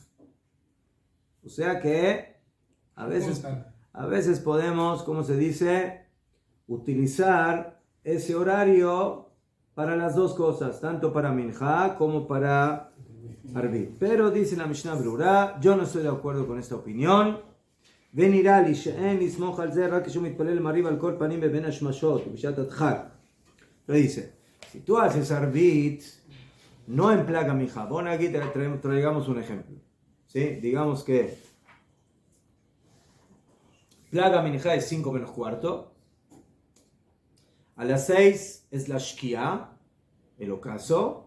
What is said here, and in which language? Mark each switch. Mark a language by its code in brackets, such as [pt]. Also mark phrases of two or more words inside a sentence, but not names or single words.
[es] O sea que a veces podemos, ¿cómo se dice?, utilizar ese horario para las dos cosas, tanto para minjá como para arbit. Pero dice la Mishnah Brura, yo no estoy de acuerdo con esta opinión. [he] ונראה לי שאין לסמוך על זה רק כשהוא מתפלל מריב על כל פנים בבין השמשות ובשעת הדחק. [es] Lo dice, si tú haces arbit, no en [he] פלג מנחה. [es] Bueno, aquí traigamos un ejemplo. ¿Sí? Digamos que [he] פלג מנחה [es] es 5:15. A las 6 es la Shkia, el ocaso.